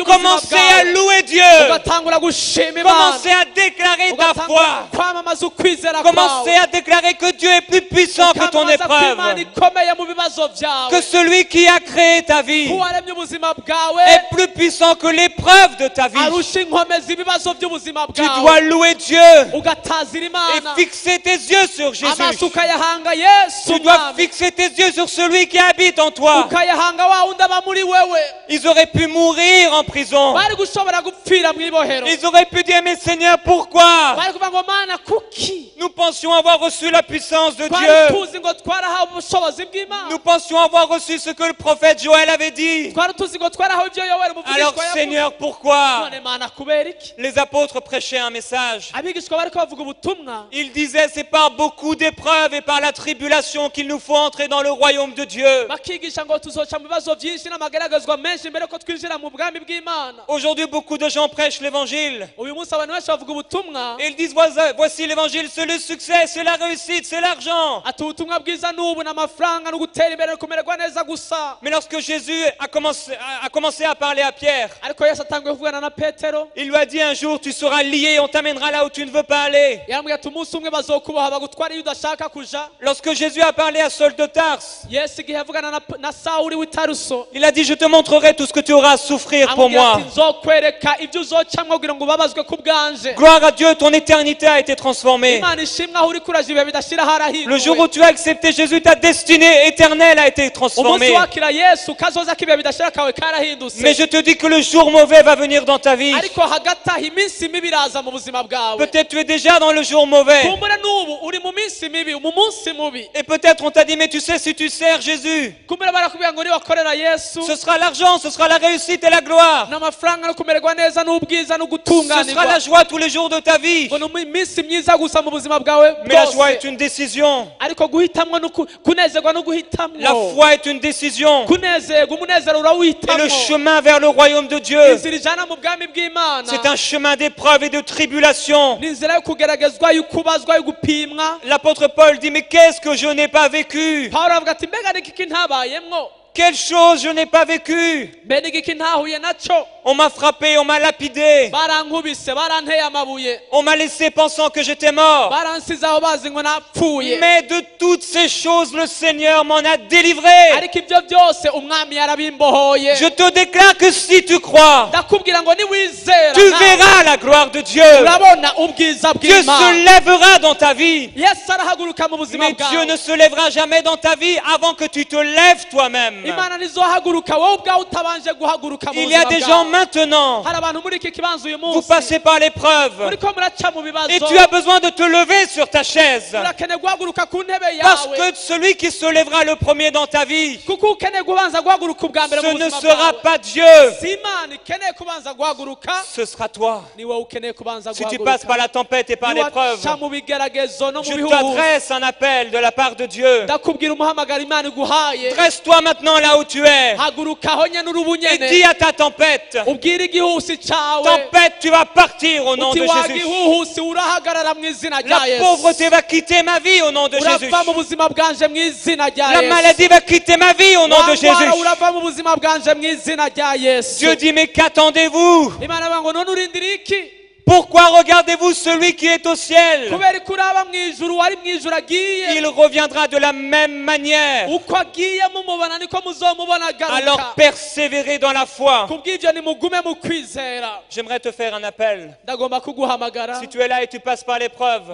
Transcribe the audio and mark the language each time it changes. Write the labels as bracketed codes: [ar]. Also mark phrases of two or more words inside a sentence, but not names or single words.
[fr] commencer à [rn] bwawe [fr] louer Dieu. [rn] ugatangura gushima Imana [fr] Commencer à déclarer ta [rn] ugatangura [fr] foi. foi. [rn] kwamamaza ukwizera [fr] Commencez à déclarer que Dieu est plus puissant que ton [rn] Ukamamaza ko [fr] épreuve. [rn] Imana ikomeye mu bibazo byawe [fr] Que celui qui a créé ta vie [rn] uwaremye ubuzima bwawe [fr] est plus puissant que l'épreuve de ta vie. [rn] arusha inkomezi ibibazo by'ubuzima [fr] Tu [rn] bwawe [fr] dois louer Dieu [rn] ugatazira [fr] et [rn] Imana [fr] fixer tes yeux sur Jésus. [rn] amaso ukayahanga Yesu [fr] Tu dois [rn] Mwami [fr] fixer tes yeux sur celui qui habite en toi. [rn] ukayahanga wa wundi aba muri wewe [fr] Ils auraient pu mourir en prison. [rn] bari gushobora gupfira mu ibohero [fr] Ils auraient pu dire, mais Seigneur, pourquoi? [rn] bari kuvuga ngo Mana kuki [fr] Nous pensions avoir reçu la puissance de [rn] twari [fr] Dieu. [rn] tuzi ngo twarahawe ubushobozi bw'Imana [fr] Nous pensions avoir reçu ce que le prophète Joël avait dit. [rn] twari tuzi ngo twarahawe ibyo Yoweri [fr] Alors [rn] umuvugishwa yavuze [fr] Seigneur, pourquoi? [rn] none Mana kubera iki [fr] Les apôtres prêchaient un message. [rn] abigishwa bariko bavuga ubutumwa [fr] Ils disaient, c'est par beaucoup d'épreuves et par la tribulation qu'il nous faut entrer dans le royaume de Dieu. [rn] bakigisha ngo tuzoca mu bibazo byinshi n'amagaragazwa menshi mbere ko twinjira mu bwami bw'Imana [fr] Aujourd'hui, beaucoup de gens prêchent l'évangile. [rn] uyu munsi abantu benshi bavuga ubutumwa [fr] Et ils disent, voici l'évangile, c'est le succès, c'est la réussite, c'est l'argent. [rn] ati ubutumwa bwiza n'ubu n'amafaranga no gutera imbere no kumererwa neza gusa [fr] Mais lorsque Jésus a commencé à parler à Pierre, [rn] ariko Yesu atanguye kuvugana na Petero [fr] il lui a dit un jour, tu seras lié, on t'amènera là où tu ne veux pas aller. [rn] yambwiye ati umunsi umwe bazokuboha bagutwara iyo udashaka kuja [fr] Lorsque Jésus a parlé à Saul de Tarse, [rn] Yesu igihe yavugana na Sawuli w'i Taruso [fr] il a dit, je te montrerai tout ce que tu auras à souffrir pour [rn] amubwira [fr] moi. [rn] ati nzokwereka ibyo uzocamwa kugira ngo ubabazwe ku bwanje [fr] Gloire à Dieu, ton éternité a été transformée. [rn] Imana ishimwe aho uri kuraje ibihe bidashira [fr] Le jour où [rn] harahinduwe [fr] tu as accepté Jésus, ta destinée éternelle a été [rn] umunsi [fr] transformée. [rn] wakira Yesu kazoza k'ibihe bidashira kawe karahindutse [fr] Mais je te dis que le jour mauvais va venir dans ta vie. [rn] ariko hagati aho iminsi mibi iraza mu buzima bwawe [fr] Peut-être tu es déjà dans le jour mauvais. [rn] kumbura n'ubu uri mu minsi mibi mu munsi mubi [fr] Et peut-être on t'a dit, mais tu sais, si tu sers Jésus, [rn] kumbura barakubwira ngo niwakorera Yesu [fr] ce sera l'argent, ce sera la réussite et la gloire. [rn] n'amafaranga no kumererwa neza n'ubwiza no [fr] Ce sera [rn] gutunganirwa [fr] la joie tous les jours de ta vie. [rn] ngo ni iminsi myiza gusa mu buzima bwawe [fr] Mais la joie [rn] bwose [fr] est une décision. [rn] ariko guhitamwo kunezerwa no [fr] La [rn] guhitamwo [fr] foi est une décision. [rn] kunezerwa umunezero [fr] Et le [rn] urawuhitamwo [fr] chemin vers le royaume de Dieu, [rn] inzira ijana mu bwami bw'Imana [fr] c'est un chemin d'épreuve et de tribulation. [rn] ni inzira yo kugeragezwa yo kubazwa yo gupimwa [fr] L'apôtre Paul dit, mais qu'est-ce que je n'ai pas vécu? [rn] Pawulo avuga ati mbega ni iki ntabayemwo [fr] Quelle chose je n'ai pas vécu? [rn] mbe ni iki ntahuye naco [fr] On m'a frappé, on m'a lapidé. [rn] barankubise baranteye amabuye [fr] On m'a laissé pensant que j'étais mort. [rn] baransize aho bazi ngo napfuye [fr] Mais de toutes ces choses, le Seigneur m'en a délivré. [rn] ariko ibyo byose umwami yarabimbohoye [fr] Je te déclare que si tu crois, [rn] ndakubwira ngo niwizera [fr] tu [rn] nawe [fr] verras la gloire de Dieu. [rn] urabona ubwiza [fr] Dieu se [rn] bw'Imana [fr] lèvera dans ta vie. [rn] Yesu arahaguruka mu buzima [fr] Mais Dieu [rn] bwawe [fr] ne se lèvera jamais dans ta vie avant que tu te lèves toi-même. [rn] Imana nizohaguruka wowe ubwawe utabanje guhaguruka mu [fr] Il y a [rn] buzima [fr] des gens [rn] bwawe [fr] maintenant, [rn] hari abantu muri iki kibanza uyu [fr] vous [rn] munsi [fr] passez par l'épreuve [rn] muriko muraca mu bibazo [fr] et tu as besoin de te lever sur ta chaise. [rn] urakeneye guhaguruka ku ntebe [fr] Parce [rn] yawe [fr] que celui qui se lèvera le premier dans ta vie, [rn] kuko ukeneye kubanza guhaguruka ubwa mbere [fr] ce [rn] mu [fr] ne [rn] buzima [fr] sera [rn] bwawe [fr] pas Dieu, [rn] si Imana ikeneye kubanza guhaguruka [fr] ce sera toi. [rn] ni wowe ukeneye kubanza [fr] Si tu passes par la tempête et par l'épreuve, [rn] niwaca mu bigeragezo no mu [fr] je [rn] bihugu [fr] t'adresse un appel de la part de Dieu. [rn] ndakubwira umuhamagara Imana iguhaye [fr] Dresse-toi maintenant là où tu es [rn] haguruka aho nyene uri [fr] et [rn] ubunyene [fr] dis à ta tempête, [rn] ubwire igihusi cawe [fr] tempête, tu vas partir au nom [rn] uti [fr] de [rn] wa [fr] Jésus. [rn] gihuhusi urahagarara mu izina rya [fr] La [rn] Yesu [fr] pauvreté va quitter ma vie au nom de Jésus. [rn] urava mu buzima bwanje mu izina rya [fr] La [rn] Yesu [fr] maladie va quitter ma vie au nom de [rn] wangwara [fr] Jésus. [rn] urava mu buzima bwanje mu izina rya Yesu [fr] Dieu dit, mais qu'attendez-vous? [rn] Imana ivuga ngo none urindira iki [fr] Pourquoi regardez-vous celui qui est au ciel? [rn] kubera ko uraba mu ijuru wari mu ijuru agiye [fr] Il reviendra de la même manière. [rn] uko agiye mumubona niko muzomubona [fr] Alors [rn] agaruka [fr] persévérez dans la foi. [rn] kubw'ivyo nimugume mu kwizera [fr] J'aimerais te faire un appel. [rn] ndagomba kuguhamagara [fr] Si tu es là et tu passes par l'épreuve,